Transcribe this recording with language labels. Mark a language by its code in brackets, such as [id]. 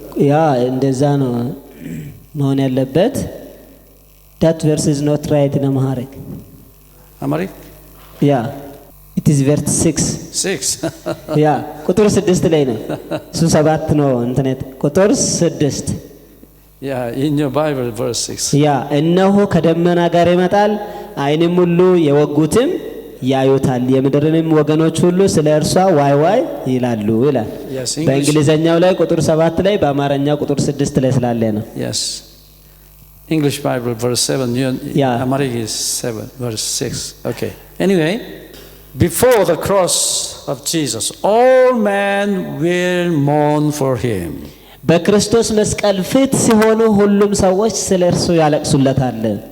[am] ያ እንደዛ ነው መሆን ያለበት [en] that verse is not right in Amharic. Amharic? Yeah. It is verse 6. 6. [am] ያ ቁጥር 6 ላይ ነው እሱ 7 ነው ኢንተርኔት ቁጥር 6 [en] Yeah, in your Bible verse 6. [am] ያ እነሆ ከደመና ጋር ይመጣል ዓይንም ሁሉ የወጉትም ያዩታል የምድርንም ወገኖች ሁሉ ስለ እርሷ ዋይ ዋይ ይላሉ ይላል [en] Yes, [am] በእንግሊዘኛው ላይ ቁጥር 7 ላይ በአማርኛ ቁጥር 6 ላይ ስላለ ነው [en] Yes. English Bible verse 7. Yeah. Amharic is 7 verse 6. Okay. Anyway, before the cross of Jesus, all men will mourn for him. [am] በክርስቶስ መስቀል ፊት ሲሆኑ ሁሉም ሰዎች ስለ እርሱ ያለቅሱለታል